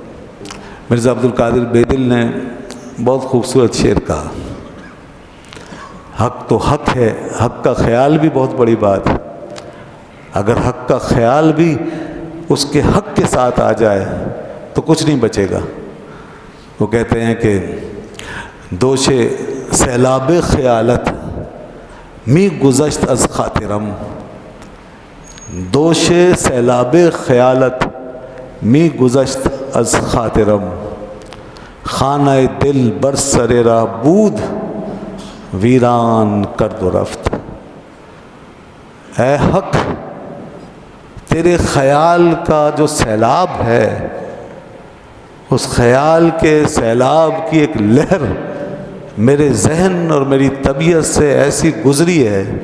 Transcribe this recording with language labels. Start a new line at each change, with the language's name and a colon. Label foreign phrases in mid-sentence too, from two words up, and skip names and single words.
Urdu: مرزا عبد القادر بیدل نے بہت خوبصورت شعر کہا، حق تو حق ہے، حق کا خیال بھی بہت بڑی بات ہے، اگر حق کا خیال بھی اس کے حق کے ساتھ آ جائے تو کچھ نہیں بچے گا۔ وہ کہتے ہیں کہ
Persian: دوش سیلاب خیالت می گذشت از خاطرم، دوش سیلاب خیالت می گذشت از خاطرم، خانہ دل بر سر راہ بود ویران کرد و رفت۔
Urdu: اے حق، تیرے خیال کا جو سیلاب ہے، اس خیال کے سیلاب کی ایک لہر میرے ذہن اور میری طبیعت سے ایسی گزری ہے،